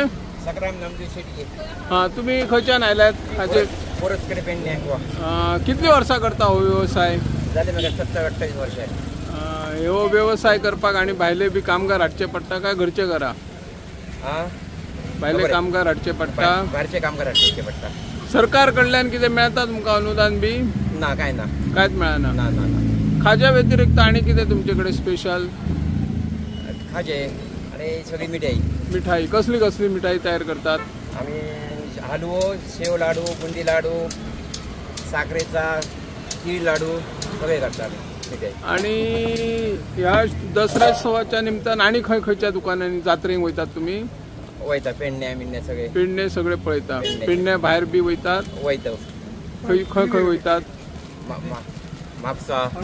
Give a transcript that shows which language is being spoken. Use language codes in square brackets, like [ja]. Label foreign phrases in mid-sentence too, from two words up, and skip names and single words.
[kok] संग्राम नामदेव शेट्टी. हा, तुम्ही खंयच्यान आयल्यात? खाजे पोरसकडे पेंडे कितली वर्सां करता हो व्यवसाय? [mr] झाले म्हाका 27-28 वर्ष आहे. [kok] ह्यो व्यवसाय करपाक आणि भायले बी कामगार हाडचे पडटा काय घरचे करा? भायले कामगार हाडचे पडटा? भायरचे कामगार हाडचे पडटा. सरकार कडल्यान कितें मेळता तुमकां अनुदान बी? ना, काय ना, कांयच मेळना. ना ना ना. खाज्या व्यतिरिक्त आणि कितें तुमचे कडेन स्पेशल? खाजे आणि सगळी मिठाई. मिठाई कसली कसली मिठाई तयार करतात? [mr] आम्ही हलवो, शेव लाडू, बुंदी लाडू, साखरेचा तीळ लाडू सगळे करतात मिठाई. [kok] आणि ह्या दसऱ्या निमतान आणि खंयच्या दुकानांनी जात्रेक वयतात तुम्ही? वयता पेडण्या मिन्या सगळे. पेडणे सगळे पळयता? पेडण्या भायर बी वयतात? वयता. खंय खंय वयतात? म्हापसा.